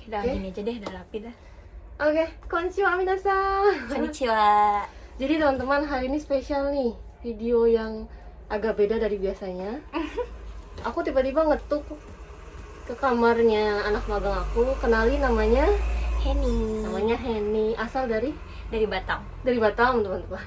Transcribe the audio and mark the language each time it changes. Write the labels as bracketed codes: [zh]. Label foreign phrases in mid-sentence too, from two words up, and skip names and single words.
[id] Udah gini aja deh, udah rapi dah. Oke, [ja] こんにちは 皆さん. Konnichiwa. [id] Jadi teman-teman, hari ini spesial nih, video yang agak beda dari biasanya. Aku tiba-tiba ngetuk ke kamarnya anak magang aku, kenali namanya Henny, asal dari Batam. Batam teman-teman.